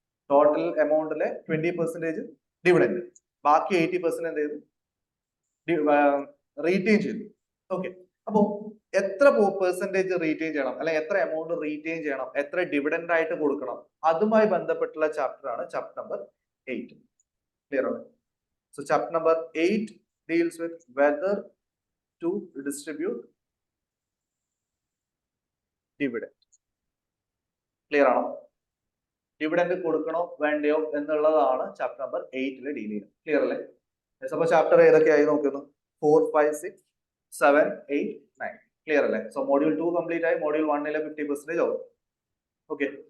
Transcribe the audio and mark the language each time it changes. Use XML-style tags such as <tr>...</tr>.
<ml>Total എമൗണ്ടിലെ 20% dividend, ബാക്കി 80% എന്ത് ചെയ്തു? റീറ്റെയിൻ ചെയ്തു. ഓക്കെ. അപ്പോ എത്ര പെർസെന്റേജ് റീറ്റെയിൻ ചെയ്യണം, അല്ലെങ്കിൽ എത്ര എമൗണ്ട് റീറ്റെയിൻ ചെയ്യണം, എത്ര ഡിവിഡൻഡ് ആയിട്ട് കൊടുക്കണം, അതുമായി ബന്ധപ്പെട്ടുള്ള ചാപ്റ്റർ ആണ് ചാപ്റ്റർ നമ്പർ 8. ക്ലിയർ ആണ്?</ml> <en>So chapter number 8 deals with whether to distribute dividend.</en> <ml>Clear ആണോ? ഡിവിഡൻഡ് കൊടുക്കണോ വേണ്ടയോ എന്നുള്ളതാണ് ചാപ്റ്റർ നമ്പർ 8 ഡീൽ ചെയ്യുന്നത്. ക്ലിയർ അല്ലേ? അപ്പൊ ചാപ്റ്റർ ഏതൊക്കെയായി നോക്കുന്നു? 4, 5, 6, 7, 8, 9. ക്ലിയർ അല്ലേ? സോ മോഡ്യൂൾ 2 കംപ്ലീറ്റ് ആയി. മോഡ്യൂൾ 1 50% ആവും. ഓക്കെ.</ml>